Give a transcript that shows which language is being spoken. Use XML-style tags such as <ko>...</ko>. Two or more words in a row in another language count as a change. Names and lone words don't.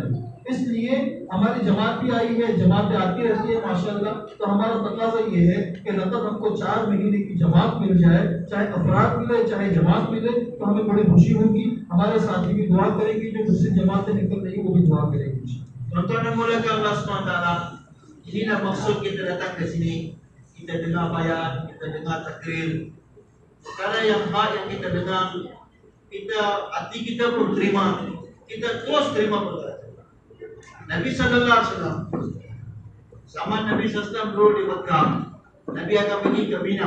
<hi>इसलिए हमारी जमात भी आई है, जमातें आती रहती है माशाल्लाह। तो हमारा तकाजा ये है कि रतब हमको 4 महीने की जमात मिल जाए, चाहे अफराद मिले चाहे जमात मिले, तो हमें बड़ी खुशी होगी। हमारे साथी भी दुआ करेंगे, जो मुझसे जमातें निकल रही वो भी दुआ करेंगे।</hi> <ms>Tuan-tuan yang mulia Allah SWT, inilah maksud kita datang ke sini. Kita dengar bayan, kita dengar takrir. Perkara yang hak yang kita dengar, hati kita pun terima. Kita terus terima perkara. Nabi</ms> <ar>صلى الله عليه وسلم,</ar> <ms>zaman Nabi</ms> <ar>صلى الله عليه وسلم</ar> <ms>dulu di Mekah, Nabi akan pergi ke Mina.</ms>